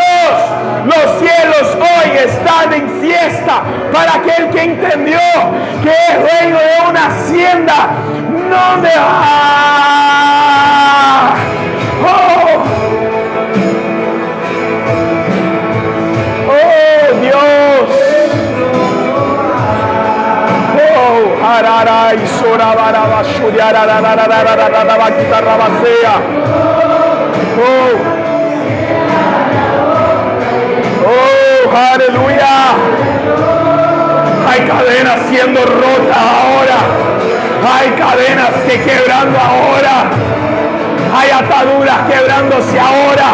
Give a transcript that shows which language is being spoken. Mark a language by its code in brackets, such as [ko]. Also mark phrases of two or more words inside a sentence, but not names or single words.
[es] Los cielos hoy están en fiesta para aquel que entendió que es dueño de una hacienda, no de... ¡Oh, Dios! ¡Oh, hararay, sorabaraba, shuriararararararararaba, quitarrabasea! ¡Oh! ¡Oh, aleluya! Hay cadenas siendo rotas ahora. Hay cadenas que quebrando ahora. Hay ataduras quebrándose ahora.